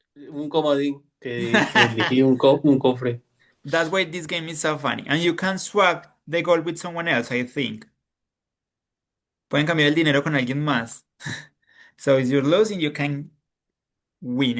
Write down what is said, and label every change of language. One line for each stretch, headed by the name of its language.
Spanish: Un comodín que elegí un cofre.
English: That's why this game is so funny. And you can swap the goal with someone else, I think.
Spanish: Pueden cambiar el dinero con alguien más.
English: So if you're losing, you can win